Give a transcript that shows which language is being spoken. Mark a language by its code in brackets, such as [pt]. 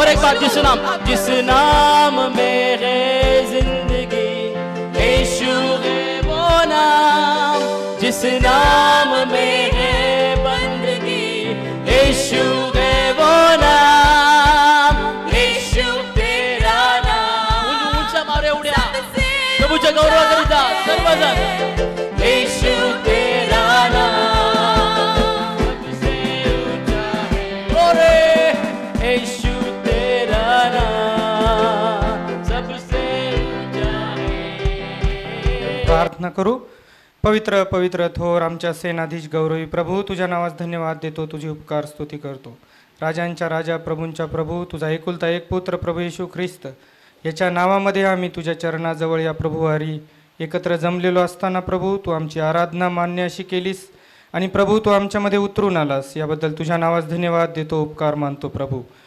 [hi] और एक बार, जिस नाम में है जिंदगी, यीशु है वो नाम। जिस नाम में है बंदगी, यीशु है वो नाम। यीशु तेरा नाम उंचा [mr] मारे उड्या प्रभूच्या गौरवाकरिता सर्वजण। [hi] यीशु तेरा नाम सबसे ऊंचा है। ओरे यीशु तेरा नाम सबसे ऊंचा है। [mr] प्रार्थना करू। पवित्र पवित्र थोर आमच्या सेनाधीश गौरवी प्रभू, तुझ्या नावास धन्यवाद देतो, तुझी उपकार स्तुती करतो। राजांच्या राजा, प्रभूंच्या प्रभू, तुझा एकुलता एक पुत्र प्रभू येशू ख्रिस्त, याच्या नावामध्ये आम्ही तुझ्या चरणाजवळ या प्रभुवारी एकत्र जमलेलो असताना प्रभू, तू आमची आराधना मान्य अशी केलीस आणि प्रभू तू आमच्यामध्ये उतरून आलास, याबद्दल तुझ्या नावास धन्यवाद देतो, उपकार मानतो प्रभू।